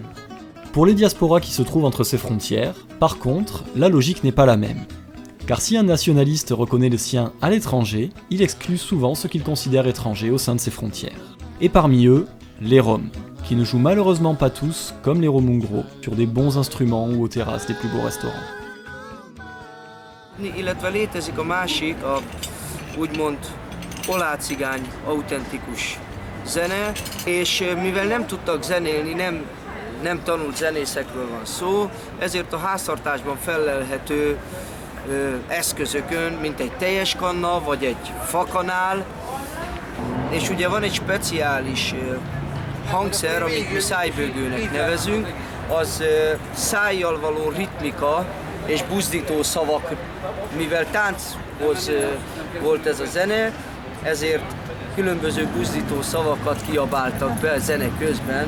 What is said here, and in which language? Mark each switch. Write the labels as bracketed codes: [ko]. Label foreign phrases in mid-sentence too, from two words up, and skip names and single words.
[fr] Pour les diasporas qui se trouvent entre ces frontières, par contre, la logique n'est pas la même. Car si un nationaliste reconnaît le sien à l'étranger, il exclut souvent ceux qu'il considère étrangers au sein de ses frontières. Et parmi eux, les Roms, qui ne jouent malheureusement pas tous, comme les romungro, sur des bons instruments ou aux terrasses des plus beaux restaurants. [hu] Illetve létezik a másik, a úgymond polácigány autentikus zene, és mivel nem tudtak zenélni, nem tanult zenészekről van szó, ezért a háztartásban fellelhető eszközökön, mint egy teljes kanna vagy egy fakanál, és ugye van egy speciális hangszer, amit mi szájbőgőnek nevezünk, az szájjal való ritmika és buzdító szavak, mivel tánchoz volt ez a zene, ezért különböző buzdító szavakat kiabáltak be a zene közben.